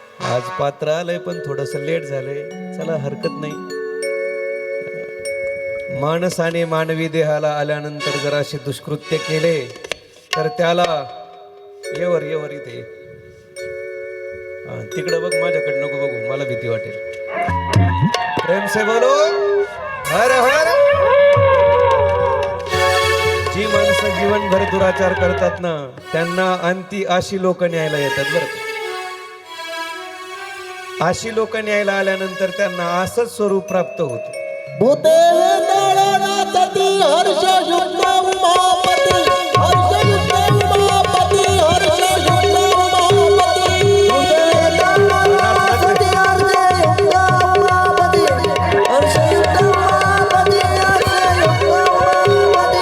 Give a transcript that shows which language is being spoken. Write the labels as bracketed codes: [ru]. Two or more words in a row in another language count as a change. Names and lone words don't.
[mr] आज पात्र आलंय पण थोडस लेट झालंय, चला हरकत नाही. माणसाने मानवी देहाला आल्यानंतर जर असे दुष्कृत्य केले तर त्याला येवर इथे तिकडं बघ, माझ्याकडे नको बघू, मला भीती वाटेल. [hi] प्रेम से बोलो हर हर. [mr] जी माणसं जीवनभर दुराचार करतात ना, त्यांना अंती अशी लोक न्यायला येतात बरं. अशी लोक न्यायला आल्यानंतर त्यांना असंच स्वरूप प्राप्त होतं. भूते वेताळनाथती हर्ष युक्त उमापती, हर्ष युक्त उमापती, हर्ष युक्त उमापती. भूते वेताळनाथती हर्ष युक्त उमापती, हर्ष युक्त उमापती, हर्ष युक्त उमापती.